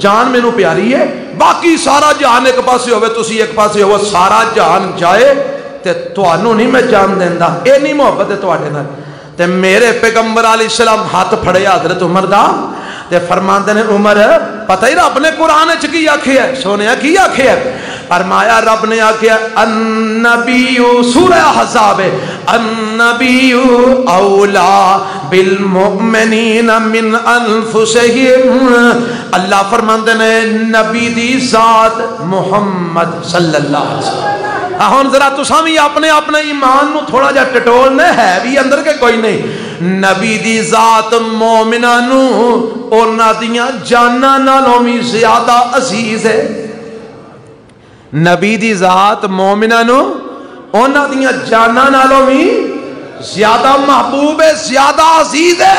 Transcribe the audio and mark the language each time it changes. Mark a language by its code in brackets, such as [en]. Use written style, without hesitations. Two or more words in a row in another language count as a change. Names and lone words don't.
[pa] جان مینوں پیاری ہے، باقی سارا جہان اک پاسے ہووے، تسیں اک پاسے ہووو، سارا جہان جائے تے تہانوں نہیں میں جان دیندا، اے نہیں محبت ہے تہاڈے نال. تے میرے پیغمبر علیہ السلام ہتھ پھڑے حضرت عمر دا تے فرماتے نے عمر پتا ہی رب نے قرآن چ کی آکھیا ہے، سونے کی آکھیا ہے? فرمایا رب نے آکھیا [ar] النبي سورة الأحزاب النبي أولى بالمؤمنين من أنفسهم. [pa] اللہ فرماتے نے نبی دی ذات محمد [ar] صلى الله عليه وسلم. [pa] ہن ذرا تساں بھی اپنے اپنے ایمان نوں تھوڑا جا ٹٹولنے، ہے بھی اندر کے کوئی نہیں. نبی دی ذات مومناں نوں انہاں دیاں جاناں نالوں بھی زیادہ عزیز ہے. نبی دی ذات مومناں نوں انہاں دیاں جاناں نالوں بھی زیادہ محبوب ہے، زیادہ عزیز ہے.